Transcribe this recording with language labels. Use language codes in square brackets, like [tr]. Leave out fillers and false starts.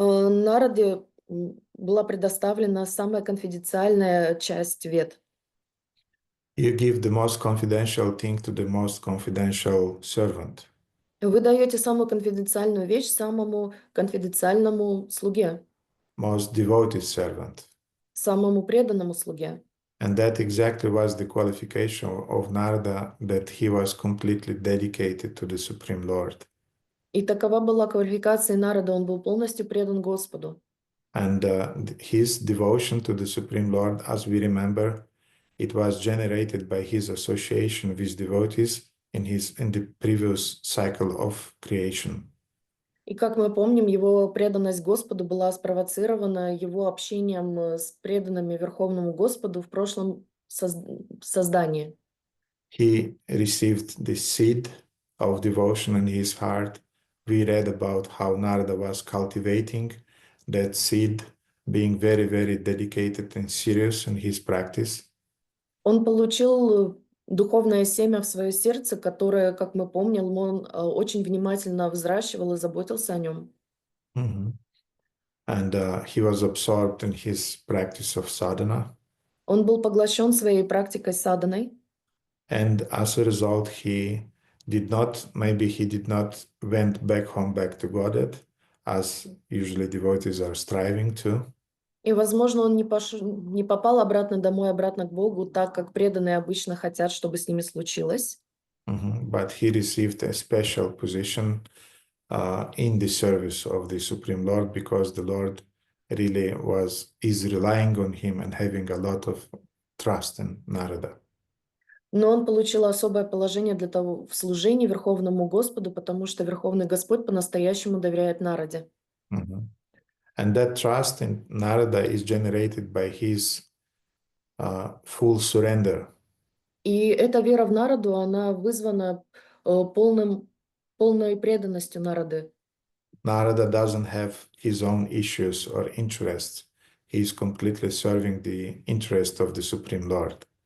[ru] Нараде была предоставлена самая конфиденциальная часть Вед. [en] You give the most confidential thing to the most confidential servant. [ru] Вы даете самую конфиденциальную вещь самому конфиденциальному слуге, [en] Most devoted servant. [ru] самому преданному слуге. [en] And that exactly was the qualification of Narada, that he was completely dedicated to the Supreme Lord. [ru] И такова была квалификация Нарада, он был полностью предан Господу. [en] And his devotion to the Supreme Lord, as we remember, it was generated by his association with devotees in the previous cycle of creation. [ru] И как мы помним, его преданность Господу была спровоцирована его общением с преданными Верховному Господу в прошлом создании. [en] He received the seed of devotion in his heart. We read about how Narada was cultivating that seed, being very, very dedicated and serious in his practice. [ru] Он получил духовное семя в свое сердце, которое, как мы помним, он очень внимательно взращивал и заботился о нем. [en] And he was absorbed in his practice of sadhana. [ru] Он был поглощен своей практикой саданой. [en] And as a result, he did not went back home, back to Godhead, as usually devotees are striving to. [ru] И, возможно, он не попал обратно домой, обратно к Богу, так как преданные обычно хотят, чтобы с ними случилось. [en] But he received a special position in the service of the Supreme Lord, because the Lord really is relying on him and having a lot of trust in Narada. [ru] Но он получил особое положение для того в служении Верховному Господу, потому что Верховный Господь по-настоящему доверяет Нараде. [en] And that trust in Narada is generated by his full surrender. [ru] И эта вера в Нараду, она вызвана полной преданностью Нарады. [en] Narada doesn't have his own issues or interests. He is completely serving the interest of the Supreme Lord.